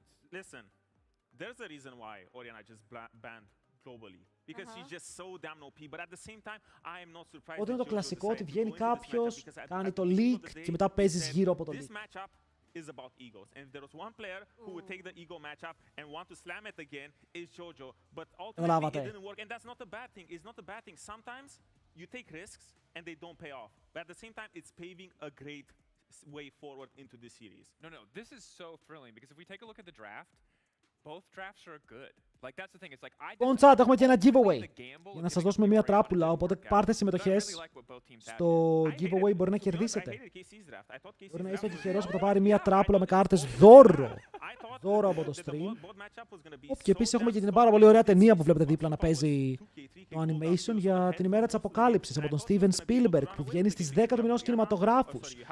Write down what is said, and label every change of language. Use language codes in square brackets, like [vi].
[en] Listen, there's a reason why Oriana just banned globally. Because she's just so damn OP, but at the same time, I am not surprised. [el] Όταν είναι το κλασικό ότι βγαίνει κάποιος, κάνει το leak και μετά παίζεις γύρω από το leak. [en] Is about egos, and if there was one player who would take the ego matchup and want to slam it again, is Jojo. But ultimately, it didn't work, and that's not a bad thing. It's not a bad thing. Sometimes you take risks and they don't pay off, but at the same time, it's paving a great way forward into this series. No, this is so thrilling because if we take a look at the draft, both drafts are good. Like that's the thing. It's like [el] On chat έχουμε και ένα giveaway για να σας δώσουμε μια τράπουλα, οπότε πάρτε συμμετοχές στο giveaway, μπορεί να κερδίσετε. Μπορεί να είστε τυχερός που θα πάρει μια τράπουλα με κάρτες δώρο από το stream. Και επίσης έχουμε και την πάρα πολύ ωραία ταινία που βλέπετε δίπλα να παίζει το animation για την ημέρα της αποκάλυψης από τον Steven Spielberg που βγαίνει στις 10 του μηνός κινηματογράφους.